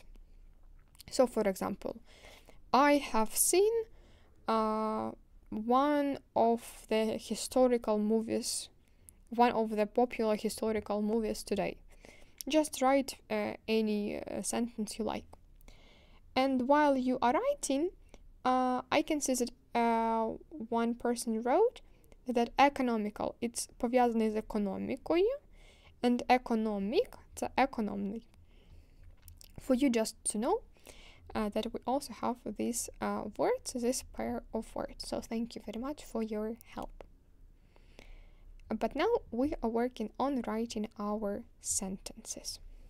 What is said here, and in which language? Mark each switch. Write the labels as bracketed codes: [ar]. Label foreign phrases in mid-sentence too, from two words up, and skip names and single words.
[en] So, for example, I have seen one of the popular historical movies today. Just write any sentence you like. And while you are writing, I can see that one person wrote that economical, it's [uk] пов'язаний з економікою, [en] and economic, [uk] це економний. [en] For you just to know that we also have these words, this pair of words. So thank you very much for your help. But now we are working on writing our sentences.